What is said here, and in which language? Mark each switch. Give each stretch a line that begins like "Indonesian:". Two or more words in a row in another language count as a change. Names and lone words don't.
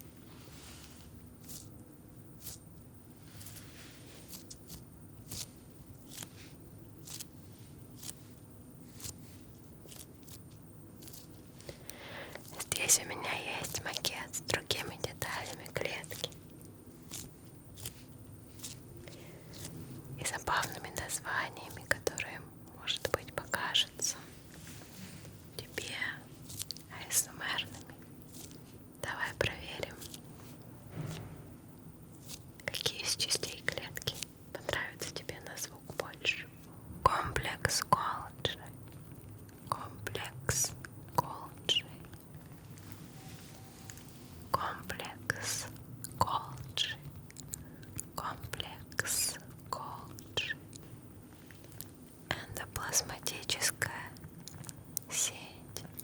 Russian: Здесь у меня есть макет с другими деталями клетки и забавными названиями, которые, может быть, покажутся тебе АСМРными. Давай проверим, какие из частей клетки понравятся тебе на звук больше. Комплекс Голджи. Комплекс Голджи. Комплекс Голджи. Комплекс Голджи. Эндоплазматическая сеть.